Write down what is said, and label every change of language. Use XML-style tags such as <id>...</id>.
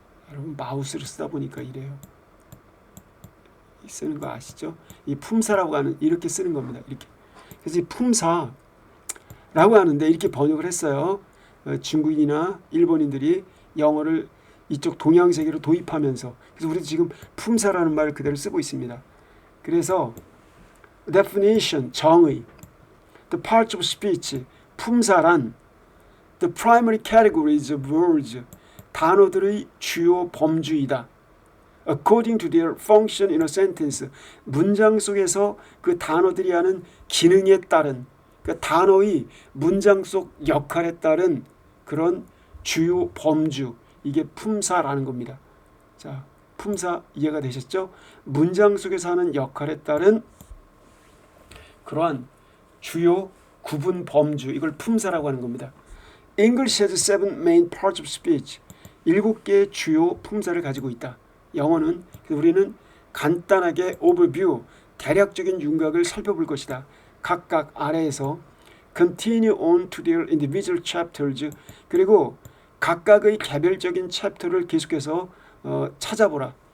<ko>여러분 마우스를 쓰다 보니까 이래요. 쓰는 거 아시죠? 이 품사라고 하는 이렇게 쓰는 겁니다. 이렇게. 그래서 이 품사라고 하는데 이렇게 번역을 했어요. 중국인이나 일본인들이 영어를 이쪽 동양 세계로 도입하면서, 그래서 우리도 지금 품사라는 말을 그대로 쓰고 있습니다.</ko> <en>그래서 definition,</en> <ko>정의,</ko> <en>the parts of speech,</en> <ko>품사란</ko> <en>the primary categories of words,</en> <ko>단어들의 주요 범주이다.</ko> <en>according to their function in a sentence,</en> <ko>문장 속에서 그 단어들이 하는 기능에 따른, 그 단어의 문장 속 역할에 따른 그런 주요 범주, 이게 품사라는 겁니다. 자, 품사 이해가 되셨죠? 문장 속에서 하는 역할에 따른 그러한 주요 구분 범주, 이걸 품사라고 하는 겁니다.</ko> <en>English has 7 main parts of speech.</en> <ko>7개의 주요 품사를 가지고 있다. 영어는 우리는 간단하게 overview, 대략적인 윤곽을 살펴볼 것이다. 각각 아래에서</ko> <en>continue on to their individual chapters,</en> <ko>그리고 각각의 개별적인 챕터를 계속해서 찾아보라.</ko>